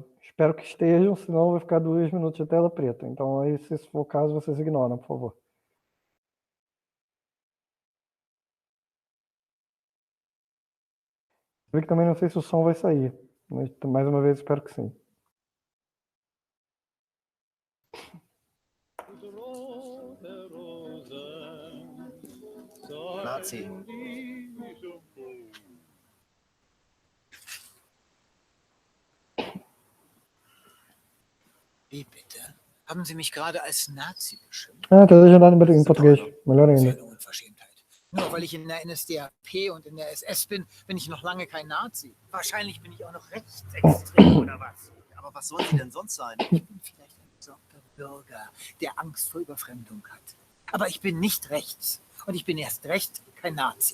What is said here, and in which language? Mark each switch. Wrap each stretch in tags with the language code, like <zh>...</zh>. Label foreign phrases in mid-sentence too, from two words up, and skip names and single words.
<pt>Espero que estejam, senão vai ficar 2 minutos de tela preta. Então, aí, se for o caso, vocês ignoram, por favor. Eu também não sei se o som vai sair, mas mais uma vez espero que sim.</pt> <de>Nazi. Wie bitte? Haben Sie mich gerade als Nazi beschimpft?</de> <pt>Tá legendado em português. Melhor ainda.</pt> <de>Eine Unverschämtheit. Nur weil ich in der NSDAP und in der SS bin ich noch lange kein Nazi. Wahrscheinlich bin ich auch noch rechtsextrem oder was. Aber was sollen Sie denn sonst sein? Ich bin vielleicht ein besorgter Bürger, der Angst vor Überfremdung hat. Aber ich bin nicht rechts. Und ich bin erst recht kein Nazi.</de>